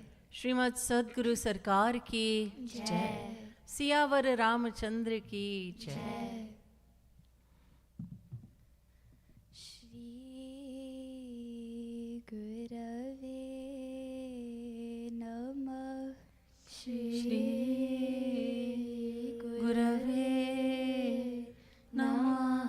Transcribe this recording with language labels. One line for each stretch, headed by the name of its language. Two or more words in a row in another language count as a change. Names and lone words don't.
Hindi: श्रीमद् सद्गुरु सरकार की जय। सियावर रामचंद्र की जय।
Sanskrit: श्री गुरवे नमः। श्री गुरवे नमः।